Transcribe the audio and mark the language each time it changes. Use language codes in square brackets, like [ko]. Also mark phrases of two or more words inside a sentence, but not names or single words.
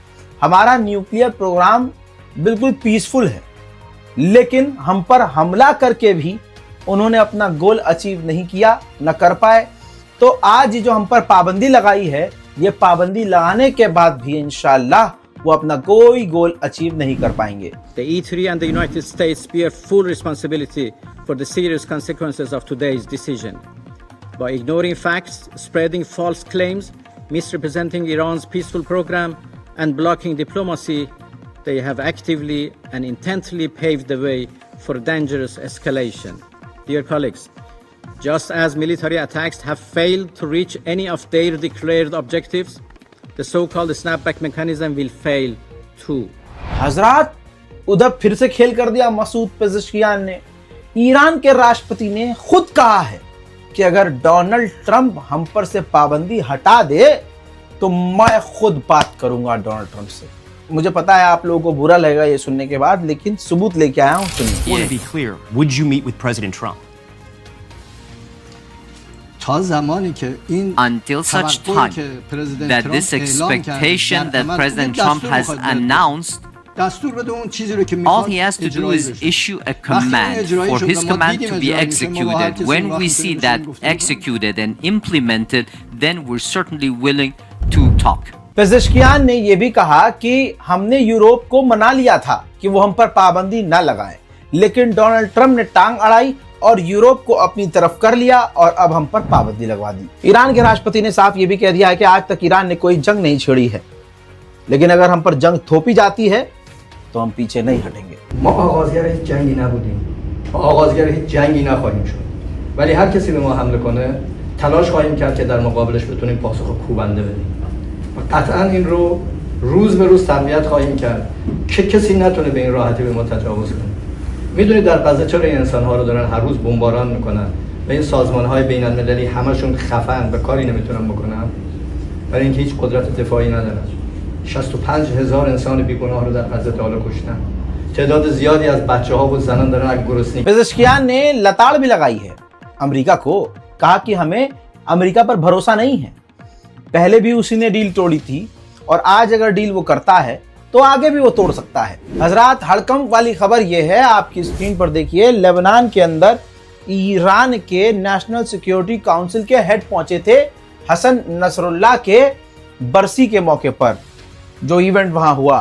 [hi] हमारा [en] nuclear program [hi] बिल्कुल पीसफुल है, लेकिन हम पर हमला करके भी उन्होंने अपना [en] goal achieve [hi] नहीं किया, न कर पाए। तो आज जो हम पर पाबंदी लगाई है, ये पाबंदी लगाने के बाद भी इंशाअल्लाह वो अपना कोई [en] goal achieve [hi] नहीं कर पाएंगे। [en] The E3 and the United States bear full responsibility for the serious consequences of today's decision. By ignoring facts, spreading false claims, misrepresenting Iran's peaceful program, and blocking diplomacy, they have actively and intently paved the way for dangerous escalation. Dear colleagues, just as military attacks have failed to reach any of their declared objectives, the so-called snapback mechanism will fail too. [hi] हजरात, उधर फिर से खेल कर दिया मसूद पेज़ेश्कियान ने। ईरान के राष्ट्रपति ने खुद कहा है कि अगर डोनाल्ड ट्रंप हम पर से पाबंदी हटा दे तो मैं खुद बात करूंगा डोनाल्ड ट्रंप से। मुझे पता है आप लोगों को बुरा लगेगा ये सुनने के बाद, लेकिन सबूत लेके आया हूं, सुनिए। [en] To be clear, would you meet with President Trump? Until such time that this expectation that President Trump has announced, all he has to do is issue a command for his command to be executed. When we see that executed and implemented, then we're certainly willing to talk. [hi] पेज़ेश्कियान ने यह भी कहा कि हमने यूरोप को मना लिया था कि वो हम पर पाबंदी न लगाएं, लेकिन डोनाल्ड ट्रंप ने टांग अड़ाई और यूरोप को अपनी तरफ कर लिया और अब हम पर पाबंदी लगवा दी। ईरान के राष्ट्रपति ने साफ ये भी कह दिया है कि आज तक ईरान ने कोई जंग नहीं छेड़ी है, लेकिन अगर हम पर जंग थोपी जाती है तो हम पीछे नहीं हटेंगे। [fa] ولی هر کسی به ما حمله کنه تلاش خواهیم کرد که در مقابلش بتونیم پاسخ کوبنده بدیم. قطعا این رو روز به روز تقویت خواهیم کرد که کسی نتونه به این راحتی به ما تجاوز کنه. میدونید در غزه چرا این انسان‌ها رو دارن هر روز بمباران میکنن و این سازمان‌های بین‌المللی همشون خفن به کاری نمیتونن بکنن برای اینکه هیچ قدرت دفاعی ندارن. 65,000 انسان بیگناه رو در غزه تا حالا کشتن. تعداد زیادی از بچه‌ها و زنان دارن از گرسنگی. [hi] पेज़ेश्कियान ने लताड़ भी लगाई है अमेरिका को, कहा कि हमें अमेरिका पर भरोसा नहीं है। पहले भी उसी ने डील तोड़ी थी और आज अगर डील वो करता है तो आगे भी वो तोड़ सकता है। हजरात, हड़कंप वाली खबर यह है, आपकी स्क्रीन पर देखिए, लेबनान के अंदर ईरान के नेशनल सिक्योरिटी काउंसिल के हेड पहुंचे थे हसन नसरुल्लाह के बरसी के मौके पर जो इवेंट वहां हुआ।